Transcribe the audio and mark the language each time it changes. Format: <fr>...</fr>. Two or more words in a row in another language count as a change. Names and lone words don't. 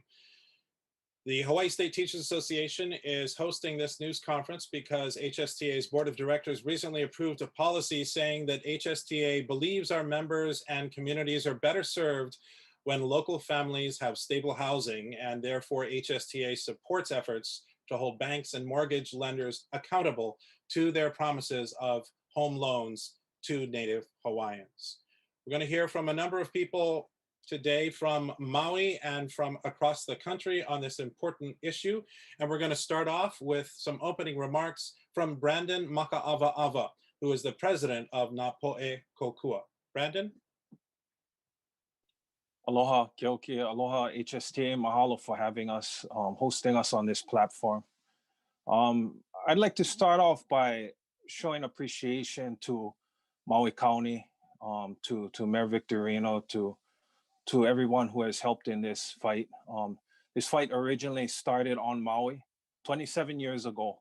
<en>The Hawaii State Teachers Association is hosting this news conference because HSTA's Board of Directors recently approved a policy saying that HSTA believes our members and communities are better served when local families have stable housing, and therefore HSTA supports efforts to hold banks and mortgage lenders accountable to their promises of home loans to Native Hawaiians. We're going to hear from a number of people today from Maui and from across the country on this important issue. And we're going to start off with some opening remarks from Brandon Maka'awa, who is the president of Nā Poʻe Kōkua. Brandon? Aloha, Keoki, aloha HSTA, mahalo for having us, hosting us on this platform. I'd like to start off by showing appreciation to Maui County, to Mayor Victorino, to everyone who has helped in this fight. This fight originally started on Maui 27 years ago.</en>